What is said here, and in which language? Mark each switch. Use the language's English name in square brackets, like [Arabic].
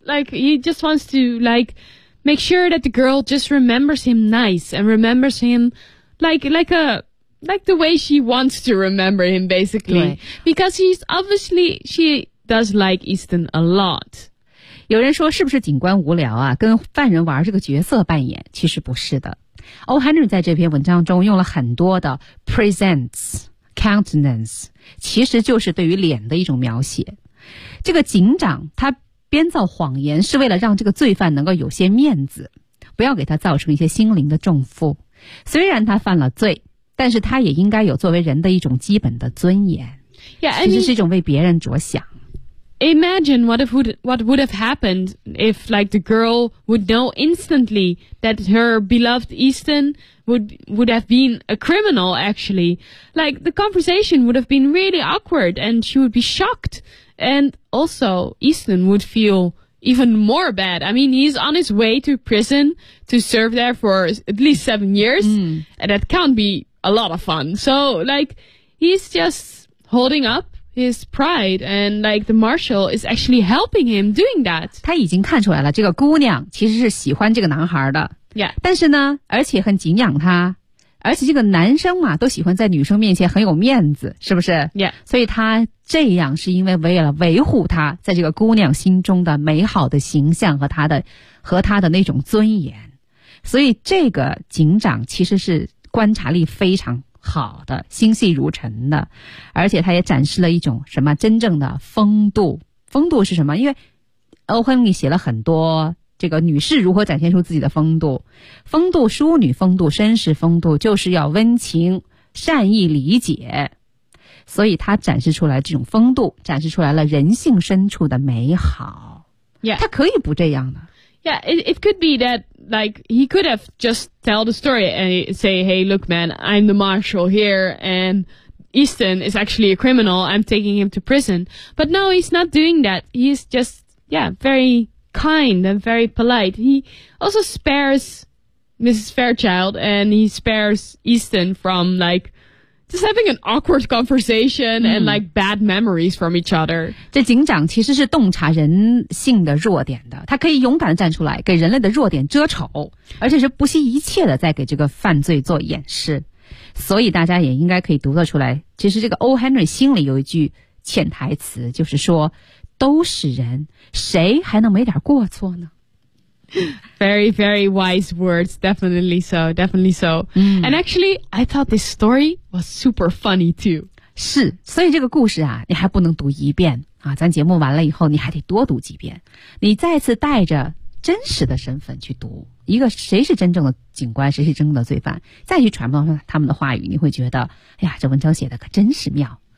[English] Like, he just wants to, like, make sure that the girl just remembers him nice and remembers him, like the way she wants to remember him, basically. Because he's obviously, she does like Easton a lot. [Chinese] 有人说是不是警官无聊啊，跟犯人玩这个角色扮演？其实不是的。欧汉人在这篇文章中用了很多的 presents, countenance, 其实就是对于脸的一种描写。这个警长他编造谎言是为了让这个罪犯能够有些面子，不要给他造成一些心灵的重负。虽然他犯了罪，但是他也应该有作为人的一种基本的尊严。 [English] Yeah, [Chinese] 其实是一种为别人着想。 [English] Imagine what would have happened if, like, the girl would know instantly that her beloved Easton would have been a criminal, actually. Like, the conversation would have been really awkward, and she would be shocked. And also, Easton would feel even more bad. I mean, he's on his way to prison to serve there for at least 7 years, and that can't be a lot of fun. So, like, he's just holding up. His pride and like the marshal is actually helping him doing that. [Chinese] 他已经看出来了，这个姑娘其实是喜欢这个男孩的。 [English] Yeah. [Chinese] 但是呢，而且很敬仰他，而且这个男生嘛，都喜欢在女生面前很有面子，是不是？ [English] Yeah. [Chinese] 所以他这样是因为为了维护他在这个姑娘心中的美好的形象和他的那种尊严。所以这个警长其实是观察力非常。好的，心细如尘的，而且他也展示了一种什么真正的风度。风度是什么？因为欧亨利写了很多这个女士如何展现出自己的风度，风度、淑女风度、绅士风度，就是要温情、善意、理解。所以他展示出来这种风度，展示出来了人性深处的美好。 [English] Yeah. [Chinese] 他可以不这样的。 [English] Yeah, it could be that. Like, he could have just tell the story and say, hey, look, man, I'm the marshal here and Easton is actually a criminal. I'm taking him to prison. But no, he's not doing that. He's just, yeah, very kind and very polite. He also spares Mrs. Fairchild and he spares Easton from, like, Just having an awkward conversation and like bad memories from each other. [Chinese] 这警长其实是洞察人性的弱点的，他可以勇敢地站出来给人类的弱点遮丑，而且是不惜一切的在给这个犯罪做掩饰。所以大家也应该可以读得出来，其实这个 O. Henry 心里有一句潜台词，就是说都是人，谁还能没点过错呢？ [English] Very, very wise words. Definitely so. Definitely so. And actually, I thought this story was super funny too. [Chinese] 是，所以这个故事啊，你还不能读一遍啊。咱节目完了以后，你还得多读几遍。你再次带着真实的身份去读一个谁是真正的警官，谁是真正的罪犯，再去揣摩他们的话语，你会觉得，哎呀，这文章写的可真是妙。